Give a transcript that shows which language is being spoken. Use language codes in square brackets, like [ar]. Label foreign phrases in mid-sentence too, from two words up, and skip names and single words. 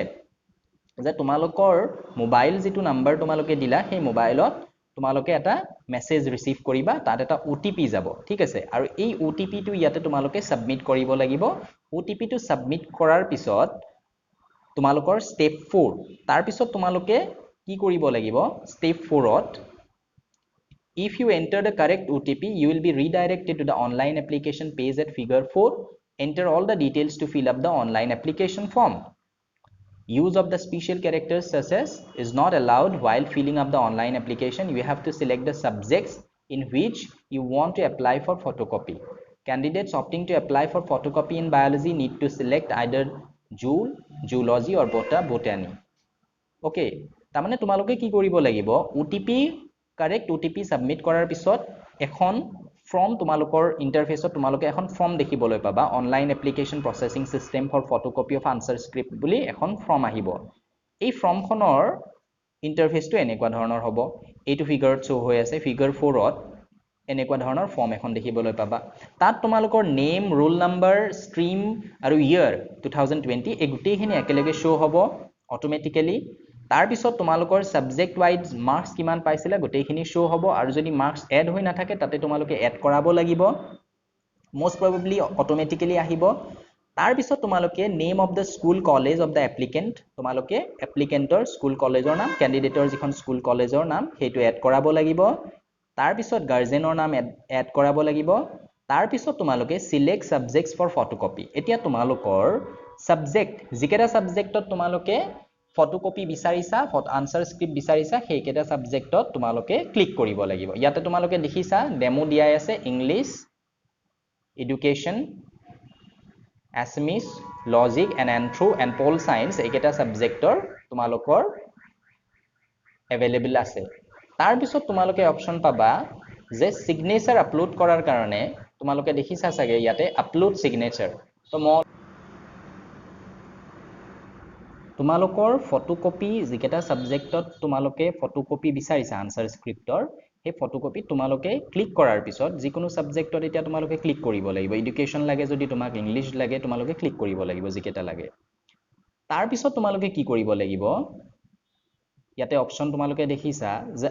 [as] যে তোমালোকৰ মোবাইল যিটো নাম্বাৰ তোমালোকে দিলা, সেই মোবাইলত তোমালোকে এটা মেছেজ ৰিচিভ কৰিবা, তাত এটা OTP যাব, ঠিক আছে। আৰু এই OTPটো ইয়াতে তোমালোকে সাবমিট কৰিব লাগিব। OTPটো সাবমিট কৰাৰ পিছত তোমালোকৰ ষ্টেপ 4, তাৰপিছত তোমালোকে কি কৰিব লাগিব, ষ্টেপ 4ত [en] if you enter the correct OTP, you will be redirected to the online application page at figure 4. Enter all the details to fill up the online application form. Use of the special characters such as is not allowed while filling up the online application. You have to select the subjects in which you want to apply for photocopy. Candidates opting to apply for photocopy in biology need to select either zoology or botany. [as] Okay, তাৰমানে তোমালোকে কি কৰিব লাগিব OTP correct OTP submit কৰাৰ পিছত এখন ফৰ্ম তোমালোকৰ ইন্টাৰফেসত তোমালোকে এখন ফৰ্ম দেখিবলৈ পাবা [en] online application processing system for photocopy of answer script [as] বুলি এখন ফৰ্ম আহিব এই ফৰ্মখনৰ ইন্টাৰফেসটো এনেকুৱা ধৰণৰ হ'ব এইটো ফিগাৰত শো হৈ আছে ফিগাৰ 4ত এনেকুৱা ধৰণৰ ফৰ্ম এখন দেখিবলৈ পাবা তাত তোমালোকৰ নেম ৰোল নাম্বাৰ স্ট্ৰীম আৰু ইয়াৰ 2020 এই গোটেইখিনি একেলগে শো হ'ব অটোমেটিক্যালি তাৰ পিছত তোমালোকৰ [en] subject wise marks [as] কিমান পাইছিলে গোটেইখিনি শো হ'ব আৰু যদি মার্কস এড হৈ নাথাকে তাতে তোমালোকে এড কৰাব লাগিব [en] most probably automatically [as] আহিব তাৰ পিছত তোমালোকে [en] name of the school college of the applicant [as] তোমালোকে এপ্লিকেন্টৰ স্কুল কলেজৰ নাম ক্যান্ডিডেটৰ যিখন স্কুল কলেজৰ নাম হেতু এড কৰাব লাগিব তাৰ পিছত গাৰ্জেনৰ নাম এড কৰাব লাগিব তাৰ পিছত তোমালোকে [en] select subjects for photocopy [as] এতিয়া তোমালোকৰ সাবজেক্ট যিকেটা সাবজেক্টত তোমালোকে ফটোকপি বিচাৰিছা আনসাৰ স্ক্ৰিপ্ট বিচাৰিছা হেইকেটা সাবজেক্টত তোমালোকে ক্লিক কৰিব লাগিব ইয়াতে তোমালোকে দেখিছা ডেমো দিয়াই আছে ইংলিশ [en] education assamese logic and anthro and pol science [as] এইকেটা সাবজেক্টৰ তোমালোকৰ available আছে তাৰ পিছত তোমালোকে অপচন পাবা যে সিগনেচাৰ আপলোড কৰাৰ কাৰণে তোমালোকে দেখিছা চাগে ইয়াতে [en] upload signature [as] তো তোমালোকৰ ফটোকপি যিকেটা সাবজেক্টত তোমালোকে ফটোকপি বিচাৰিছা আনসাৰ স্ক্ৰিপ্টৰ হে ফটোকপি তোমালোকে ক্লিক কৰাৰ পিছত যিকোনো সাবজেক্টত এতিয়া তোমালোকে ক্লিক কৰিব লাগিব এডুকেশন লাগে যদি তোমাক ইংলিশ লাগে তোমালোকে ক্লিক কৰিব লাগিব যিকেটা লাগে তাৰ পিছত তোমালোকে কি কৰিব লাগিব ইয়াতে অপচন তোমালোকে দেখিছা যে